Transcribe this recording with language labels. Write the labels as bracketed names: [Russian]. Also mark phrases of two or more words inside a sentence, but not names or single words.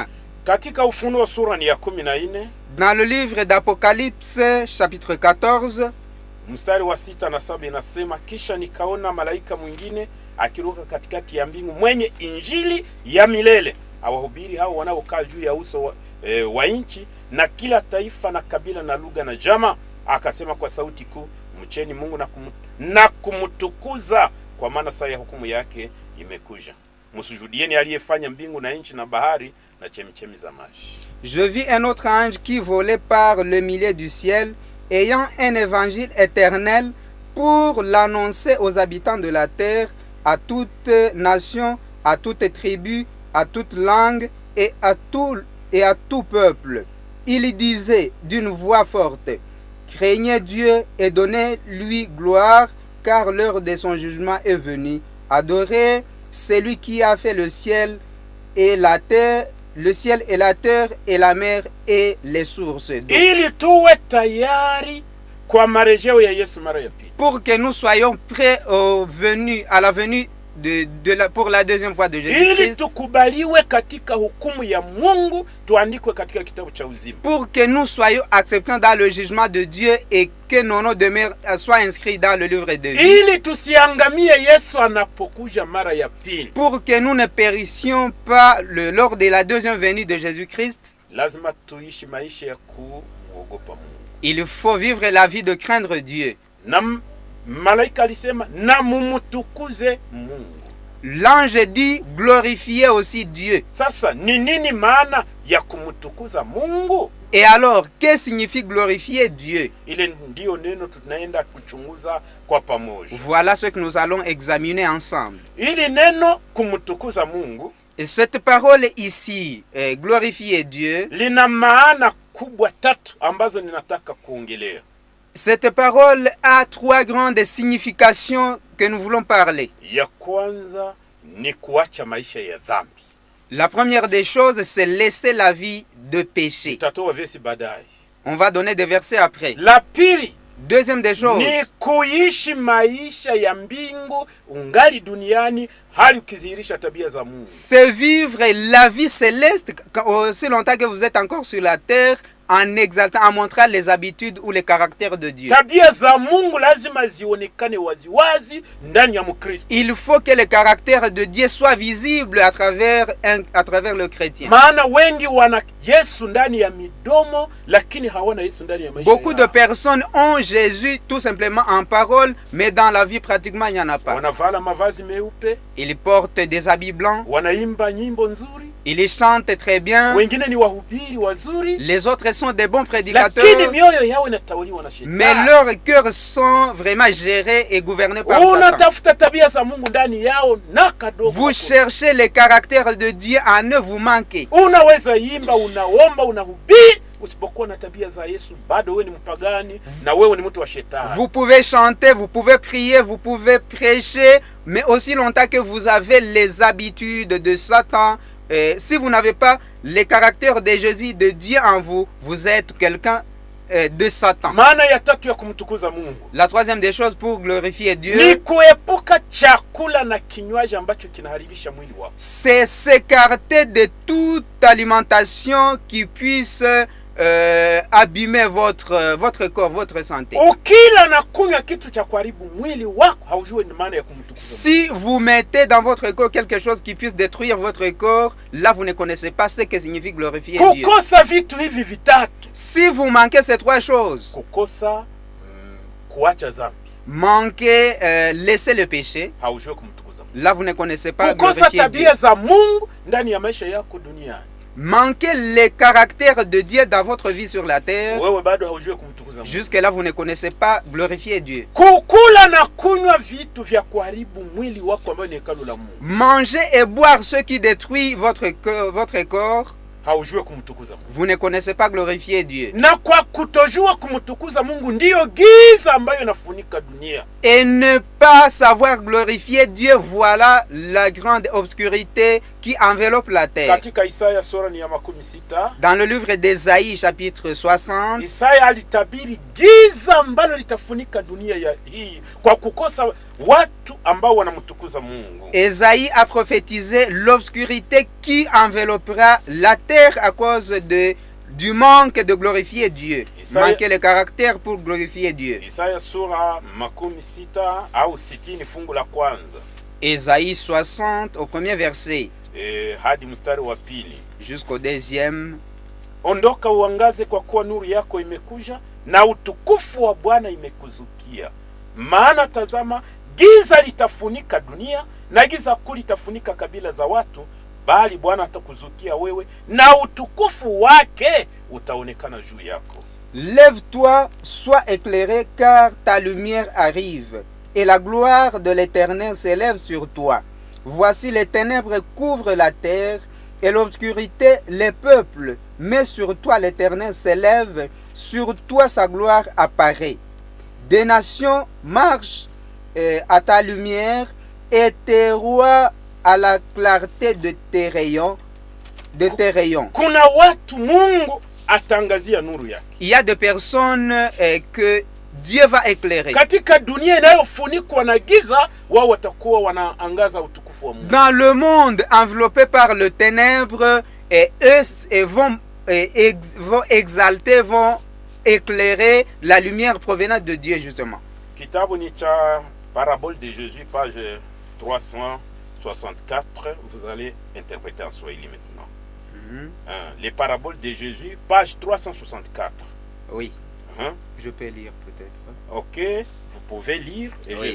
[Swahili] Katika Ufunuo sura ni ya 14, [French] dans le livre d'Apocalypse chapitre 14, [Swahili] mstari wa 6 na 7 inasema, kisha nikaona malaika mwingine akiruka katikati ya mbingu mwenye injili ya milele, awahubiri hao wanaokaa juu ya uso wa nchi na kila taifa na kabila na lugha na jamaa, akasema kwa sauti kuu, mcheni Mungu na kumtukuza, kwa maana saa ya hukumu yake imekuja. Msujudieni aliyefanya mbingu na nchi na bahari na chemchemi za maji. [French] Je vis un autre ange qui volait par le milieu du ciel, ayant un évangile éternel pour l'annoncer aux habitants de la terre, à toute nation, à toute tribu, à toute langue et à tout peuple. Il disait d'une voix forte, craignez Dieu et donnez-lui gloire, car l'heure de son jugement est venue. Adorez celui qui a fait le ciel et la terre, le ciel et la terre et la mer et les sources d'eau. [Swahili] Ili tuwe tayari kwa marejeo ya Yesu mara ya pili. [French] Pour que nous soyons prêts à la venue pour la deuxième fois de Jésus-Christ. [Swahili] Ili tukubaliwe katika hukumu ya Mungu, tuandikwe katika kitabu cha uzima. [French] Pour que nous soyons acceptés dans le jugement de Dieu et que nos noms soient inscrits dans le livre de vie. [Swahili] Ili tusiangamie Yesu anapokuja mara ya pili. [French] Pour que nous ne périssions pas lors de la deuxième venue de Jésus-Christ. [Swahili] Lazima tuishi maisha ya kuogopa Mungu. [French] Il faut vivre la vie de craindre Dieu. [Swahili] Malaika alisema na mumutukuze Mungu. [French] L'ange dit glorifiez aussi Dieu. [Swahili] Sasa ni nini maana ya kumtukuza Mungu? [French] Et alors, que signifie glorifier Dieu? [Swahili] Ile ndio neno tunaenda kuchunguza kwa pamoja. [French] Voilà ce que nous allons examiner ensemble. [Swahili] Ili neno kumtukuza Mungu, [French] Et cette parole ici, glorifier Dieu, [Swahili] lina maana kubwa tatu ambazo ninataka kuongelea. [French] cette parole a trois grandes significations que nous voulons parler. [Swahili] Ya kwanza ni kuacha maisha ya dhambi. [French] La première des choses, c'est laisser la vie de péché. [Swahili] Tutatoa versi baadaye. [French] On va donner des versets après. [Swahili] La pili [French] Deuxième des choses, [Swahili] ni kuishi maisha ya mbingu ungali duniani hali ukizihirisha tabia za Mungu. [French] c'est vivre la vie céleste aussi longtemps que vous êtes encore sur la terre, en exaltant, en montrant les habitudes ou les caractères de Dieu. [Swahili] Tabia za Mungu lazima zionekane waziwazi ndani ya Mkristo. [French] Il faut que le caractère de Dieu soit visible à travers le chrétien. [Swahili] Maana wengi wana Yesu ndani ya midomo lakini hawana Yesu ndani ya maisha. [French] Beaucoup de personnes ont Jésus tout simplement en parole, mais dans la vie pratiquement il n'y en a pas. [Swahili] Wanavala mavazi meupe, [French] Ils portent des habits blancs, [Swahili] wanaimba nyimbo nzuri, [French] ils chantent très bien, [Swahili] wengine ni wahubiri wazuri, [French] les autres sont des bons [Swahili] lakini [French] prédicateurs, [Swahili] mioyo yao inatawaliwa na shetani. [French] mais leurs cœurs sont vraiment gérés et gouvernés par Satan. [Swahili] Unatafuta tabia za Mungu ndani yao na kadogo. [French] Vous cherchez les caractères de Dieu à ne vous manquer. [Swahili] Unaweza imba, unaomba, unahubiri, usipokuwa na tabia za Yesu bado wewe ni mpagani na wewe ni mtu wa shetani. [French] Vous pouvez chanter, vous pouvez prier, vous pouvez prêcher, mais aussi longtemps que vous avez les habitudes de Satan, si vous n'avez pas les caractères de Jésus, de Dieu en vous, vous êtes quelqu'un de Satan. [Swahili] Maana ya tatu ya kumtukuza Mungu [French] La troisième des choses pour glorifier [Swahili] ni [French] Dieu, [Swahili] kuepuka chakula na kinywaji ambacho kinaharibisha mwili wako. [French] c'est s'écarter de toute alimentation qui puisse abîmer votre corps, votre santé. [Swahili] Ukila na kunywa kitu cha kuharibu mwili wako, haujui ni maana ya kumtukuza. [French] Si vous mettez dans votre corps quelque chose qui puisse détruire votre corps, là vous ne connaissez pas ce que signifie glorifier Dieu. [Swahili] Kukosa vitu hivi vitatu, [French] Si vous manquez ces trois choses, [Swahili] kukosa kuacha dhambi, [French] manquez, laissez le péché, [Swahili] haujui kumtukuza Mungu. [French] là vous ne connaissez pas [Swahili] Kukosa [French] glorifier Dieu. [Swahili] tabia za Mungu ndani ya maisha yako duniani, [French] Manquez les caractères de Dieu dans votre vie sur la terre, [Swahili] wewe bado haujui kumtukuza Mungu. [French] jusque là vous ne connaissez pas glorifier Dieu. [Swahili] Kukula na kunywa vitu vya kuharibu mwili wako ambayo ni hekalu la Mungu, [French] Manger et boire ce qui détruit votre corps, [Swahili] haujui kumtukuza Mungu. [French] vous ne connaissez pas glorifier Dieu. [Swahili] Na kwa kutojua kumtukuza Mungu ndiyo giza ambayo inafunika dunia. [French] Et ne pas savoir glorifier Dieu, voilà la grande obscurité qui enveloppe la terre. [Swahili] Katika Isaya sura ni ya 16, [French] Dans le livre d'Ésaïe, chapitre 60, [Swahili] Isaya alitabiri giza ambalo litafunika dunia ya hii kwa kukosa watu ambao wanamtukuza Mungu. [French] Ésaïe a prophétisé l'obscurité qui enveloppera la terre à cause du manque de glorifier Dieu. Manquer le caractère pour glorifier Dieu. [Swahili] Isaya sura 16 au 60 fungu la kwanza. [French] Ésaïe 60 au premier verset [Swahili] Hadi mstari wa pili. [French] jusqu'au deuxième. [Swahili] Ondoka uangaze kwa kuwa nuru yako imekuja na utukufu wa Bwana imekuzukia. Maana tazama, giza litafunika dunia na giza kuu litafunika kabila za watu, bali Bwana atakuzukia wewe na utukufu wake utaonekana juu yako. [French] Lève-toi, sois éclairé, car ta lumière arrive, et la gloire de l'Éternel s'élève sur toi. Voici les ténèbres couvrent la terre, et l'obscurité les peuples, mais sur toi l'Éternel s'élève, sur toi sa gloire apparaît. Des nations marchent à ta lumière, et tes rois à la clarté de tes rayons. [Swahili] Kuna watu Mungu atangazia nuru yake. [French] Il y a des personnes que Dieu va éclairer. [Swahili] Katika dunia inayofunikwa na giza, wao watakuwa wanaangaza utukufu wa Mungu. [French] Dans le monde enveloppé par le ténèbre, eux vont exalter, vont éclairer la lumière provenant de Dieu justement. [Swahili] Kitabu ni cha Parabole de Jésus, page 364. [French] Vous allez interpréter en Swahili maintenant. Les Paraboles de Jésus, page 364. Oui. Je peux lire peut-être. Ok, vous pouvez lire et oui.